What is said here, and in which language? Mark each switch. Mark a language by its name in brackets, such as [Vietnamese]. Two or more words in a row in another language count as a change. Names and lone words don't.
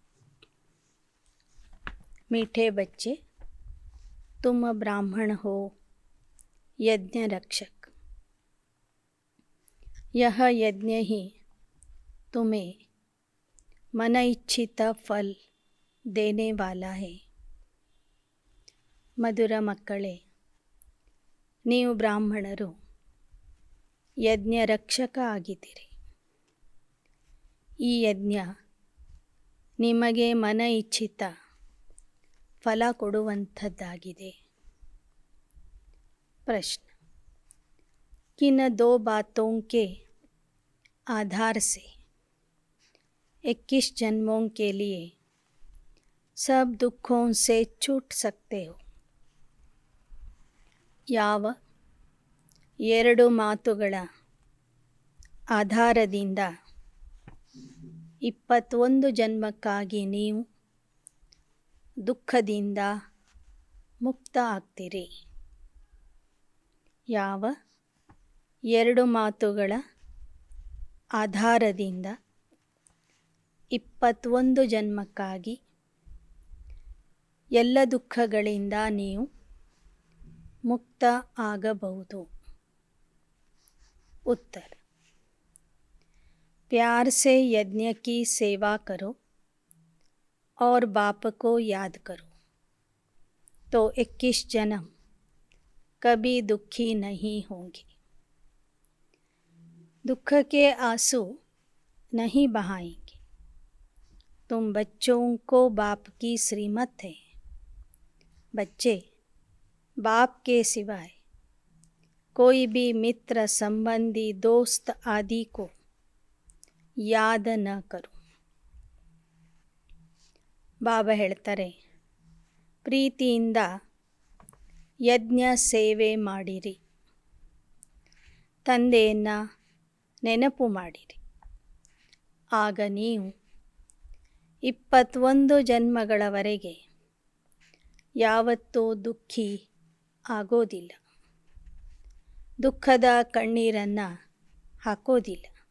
[Hindi] मीठे बच्चे, तुम ब्राह्मण हो, यज्ञ रक्षक. यह यज्ञ ही तुम्हें मन इच्छित फल देने वाला है. [Kannada] ಮಧುರ ಮಕ್ಕಳೇ, ನೀವು ಬ್ರಾಹ್ಮಣರು ಯಜ್ಞ ರಕ್ಷಕ ಆಗಿದ್ದೀರಿ. ಈ ಯಜ್ಞ ನಿಮಗೆ ಮನ ಇಚ್ಛಿತ ಫಲ ಕೊಡುವಂಥದ್ದಾಗಿದೆ. ಪ್ರಶ್ನೆ: [Hindi] किन दो बातों के आधार से 21 जन्मों के लिए सब दुखों से छूट सकते हो? [Kannada] ಯಾವ ಎರಡು ಮಾತುಗಳ ಆಧಾರದಿಂದ 21 ಜನ್ಮಕ್ಕಾಗಿ ನೀವು ದುಃಖದಿಂದ ಮುಕ್ತ ಆಗ್ತೀರಿ? ಯಾವ ಎರಡು ಮಾತುಗಳ ಆಧಾರದಿಂದ 21 ಜನ್ಮಕ್ಕಾಗಿ ಎಲ್ಲ ದುಃಖಗಳಿಂದ ನೀವು ಮುಕ್ತ ಆಗಬಹುದು? [Hindi] उत्तर: प्यार से यज्ञ की सेवा करो और बाप को याद करो तो 21 जन्म कभी दुखी नहीं होंगे. दुख के आंसू नहीं बहाएंगे. तुम बच्चों को बाप की श्रीमत है. बच्चे बाप के सिवाय कोई भी मित्र, संबंधी, दोस्त आदि को याद न करो. [Kannada] ಬಾಬಾ ಹೇಳ್ತಾರೆ, ಪ್ರೀತಿಯಿಂದ ಯಜ್ಞ ಸೇವೆ ಮಾಡಿರಿ, ತಂದೆಯನ್ನು ನೆನಪು ಮಾಡಿರಿ. ಆಗ ನೀವು 21 ಜನ್ಮಗಳವರೆಗೆ ಯಾವತ್ತೂ ದುಃಖಿ ಆಗೋದಿಲ್ಲ, ದುಃಖದ ಕಣ್ಣೀರನ್ನು ಹಾಕೋದಿಲ್ಲ.